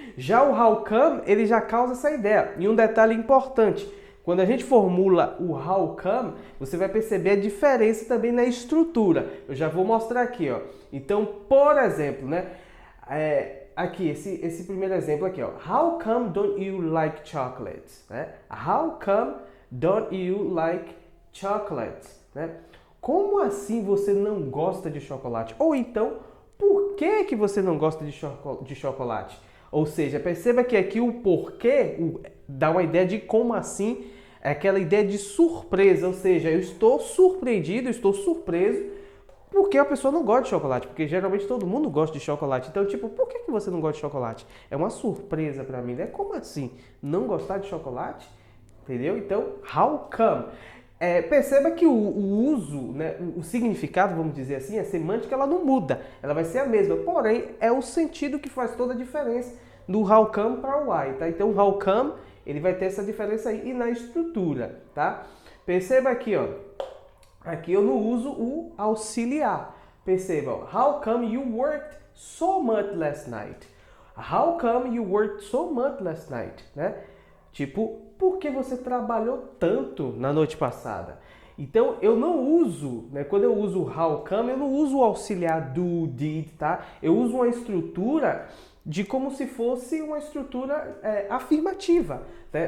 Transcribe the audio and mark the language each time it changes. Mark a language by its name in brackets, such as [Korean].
[Portuguese] Já o how come, ele já causa essa ideia. E um detalhe importante, quando a gente formula o how come, você vai perceber a diferença também na estrutura. Eu já vou mostrar aqui, ó. Então, por exemplo, né? Aqui, esse primeiro exemplo aqui, ó. [English] How come don't you like chocolates? Né? How come don't you like chocolates? [Portuguese] Né? Como assim você não gosta de chocolate? Ou então, por que você não gosta de chocolate? Ou seja, perceba que aqui o porquê dá uma ideia de como assim, é aquela ideia de surpresa. Ou seja, eu estou surpreendido, eu estou surpreso porque a pessoa não gosta de chocolate, porque geralmente todo mundo gosta de chocolate. Então, tipo, por que você não gosta de chocolate? É uma surpresa para mim, né? Como assim? Não gostar de chocolate? Entendeu? Então, how come? Perceba que o uso, né, o significado, vamos dizer assim, a semântica, ela não muda. Ela vai ser a mesma, porém, é o sentido que faz toda a diferença do how come para o why, tá? Então, how come, ele vai ter essa diferença aí e na estrutura, tá? Perceba aqui, ó. Aqui eu não uso o auxiliar. Perceba, ó. [English] How come you worked so much last night? How come you worked so much last night? [Portuguese] Né? Tipo, por que você trabalhou tanto na noite passada? Então, eu não uso, né? Quando eu uso how come, eu não uso o auxiliar do, did, tá? Eu uso uma estrutura de como se fosse uma estrutura afirmativa, né?